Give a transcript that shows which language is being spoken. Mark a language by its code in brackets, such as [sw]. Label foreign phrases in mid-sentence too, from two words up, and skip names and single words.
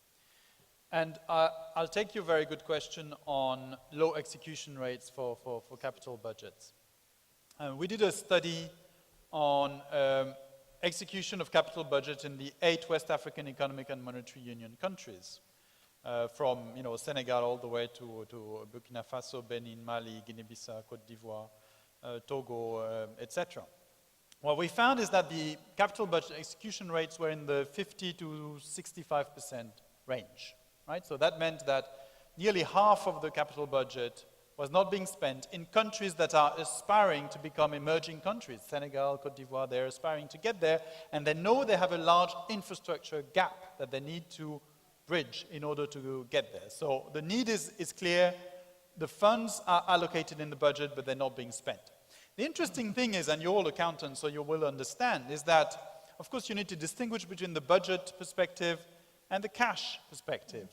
[en] And I'll take your very good question on low execution rates for capital budgets. We did a study on execution of capital budget in the 8 West African Economic and Monetary Union countries, from Senegal all the way to Burkina Faso, Benin, Mali, Guinea-Bissau, Côte d'Ivoire, Togo, etc. What we found is that the capital budget execution rates were in the 50 to 65% range, right? So that meant that nearly half of the capital budget was not being spent in countries that are aspiring to become emerging countries. Senegal, Côte d'Ivoire, they're aspiring to get there, and they know they have a large infrastructure gap that they need to bridge in order to get there. So the need is clear. The funds are allocated in the budget, but they're not being spent. The interesting thing is, and you're all accountants, so you will understand, is that, of course, you need to distinguish between the budget perspective and the cash perspective.